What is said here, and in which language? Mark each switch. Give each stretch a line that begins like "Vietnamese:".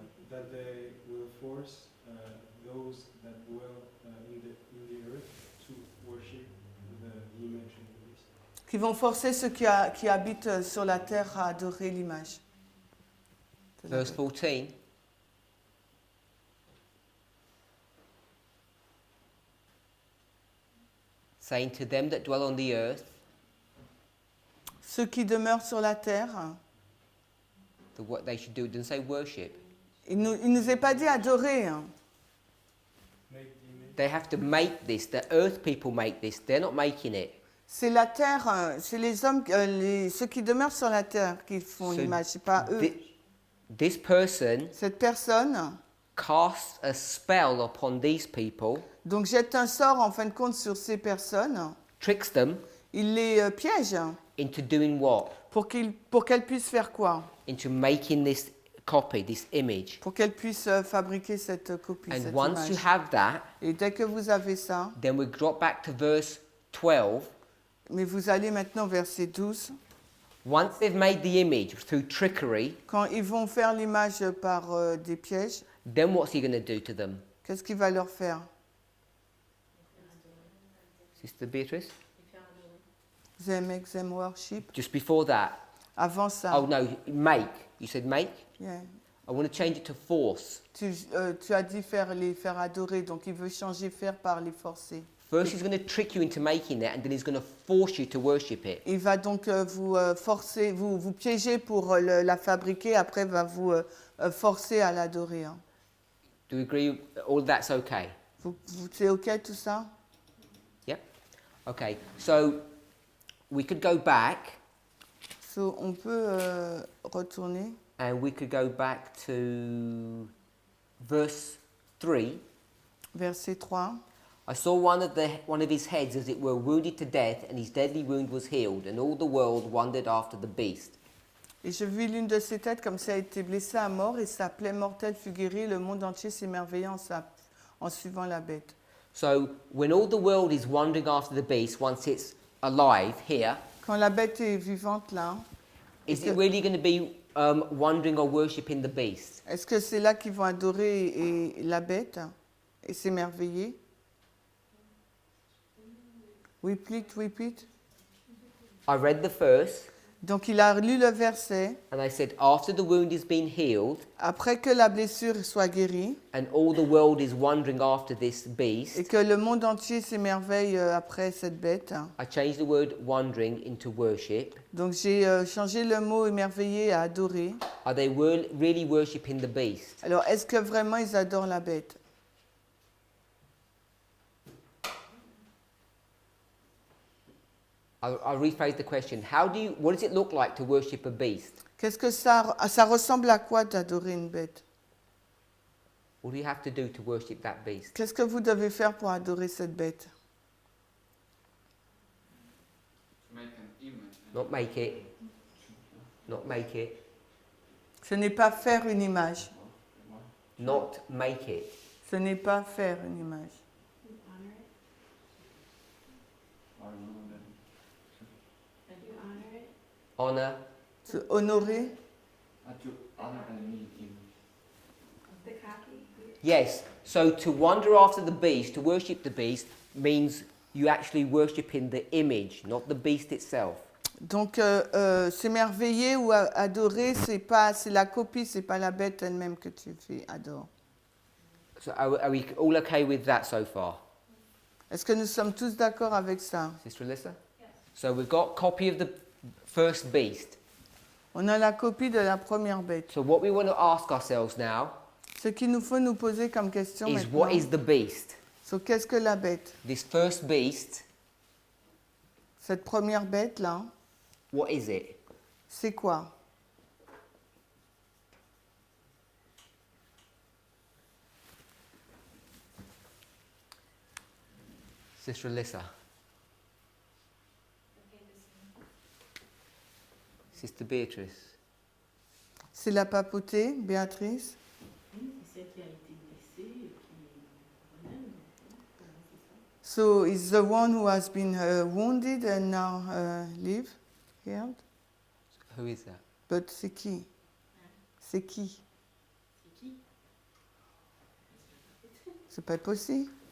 English: That they will force those that dwell in the earth to worship the image of the beast.
French: Qui vont forcer ceux qui habitent sur la terre à adorer l'image. de la
English: Verse
French: bête.
English: 14. Saying to them that dwell on the earth,
French: Ceux qui demeurent sur la terre,
English: that what they should do, it doesn't say worship.
French: il nous est pas dit adorer. Hein.
English: Make the image. They have to make this. The earth people make this. They're not making it.
French: C'est la terre, c'est les hommes, ceux qui demeurent sur la terre qui font
English: So
French: l'image, c'est pas eux.
English: This person
French: Cette personne,
English: casts a spell upon these people,
French: donc jette un sort en fin de compte sur ces personnes,
English: tricks them
French: il les piège
English: into doing what?
French: pour qu'elles puissent faire quoi?
English: Into making this copy, this image.
French: Pour qu'elles puissent fabriquer cette copie,
English: And
French: cette
English: once you
French: image.
English: have that,
French: Et dès que vous avez ça,
English: then we drop back to verse 12.
French: mais vous allez maintenant au verset 12,
English: Once they've made the image through trickery,
French: quand ils vont faire l'image par des pièges,
English: then what's he going to do to them?
French: qu'est-ce qu'il va leur faire?
English: Sister Beatrice? They make them worship. Just before that.
French: Avant ça,
English: Oh no, make. You said make? yeah. I want to change it to force.
French: Tu as dit les faire adorer, donc il veut changer faire par les forcer.
English: First, he's going to trick you into making that, and then he's going to force you to worship it.
French: Il va donc vous forcer, vous piéger pour la fabriquer, après va vous forcer à l'adorer. Hein.
English: Do you agree? All that's okay.
French: C'est ok tout ça?
English: Yep. Okay. So we could go back. So,
French: on peut retourner.
English: And we could go back to verse 3.
French: Verset 3.
English: I saw one of his heads, as it were, wounded to death, and his deadly wound was healed, and all the world wondered after the beast.
French: Et je vis l'une de ses têtes comme si elle était blessée à mort, et sa plaie mortelle fut guérie. Le monde entier s'émerveillait en suivant la bête.
English: So when all the world is wondering after the beast, once it's alive here,
French: Quand la bête est vivante là,
English: is it really going to be wondering or worshipping the beast?
French: est-ce que c'est là qu'ils vont adorer la bête et s'émerveiller?
English: Repeat. I read the verse,
French: Donc il a lu le verset.
English: and I said, after the wound has been healed,
French: Après que la blessure soit guérie
English: and all the world is wondering after this
French: et
English: beast,
French: que le monde entier s'émerveille après cette bête.
English: I changed the word wondering into worship.
French: Donc j'ai changé le mot émerveiller à adorer.
English: Are they really worshipping the beast?
French: Alors est-ce que vraiment ils adorent la bête?
English: I'll rephrase the question. What does it look like to worship a beast?
French: Qu'est-ce que ça ressemble à quoi d'adorer une bête?
English: What do you have to do to worship that beast?
French: Qu'est-ce que vous devez faire pour adorer cette bête?
English: Make an image. Not make it. Not make it.
French: Ce n'est pas faire une image.
English: Not make it.
French: Ce n'est pas faire une image.
English: Honor it. I don't know that. You honor it. Honor.
French: Se honorer.
English: To honor and mean him. The copy. Yes. So to wander after the beast, to worship the beast, means you actually worshiping the image, not the beast itself.
French: Donc s'émerveiller ou adorer, c'est la copie, c'est pas la bête elle-même que tu adores.
English: So are we all okay with that so far?
French: Est-ce que nous sommes tous d'accord avec ça?
English: Sister Alyssa? Yes. So we've got copy of the first beast.
French: On a la copie de la première bête.
English: So what we want to ask ourselves now
French: Ce qu'il nous faut nous poser comme question
English: is what is
French: maintenant,
English: the beast?
French: c'est qu'est-ce que la bête?
English: This first beast,
French: Cette première bête là,
English: what is it?
French: c'est quoi?
English: Sister Alyssa? The papacy. Sister Beatrice?
French: C'est la papauté, Béatrice? C'est celle qui a été blessée et qui renaît.
English: So it's the one who has been wounded and now live, healed. Who is that? But
French: c'est qui? C'est qui? C'est qui? C'est pas possible.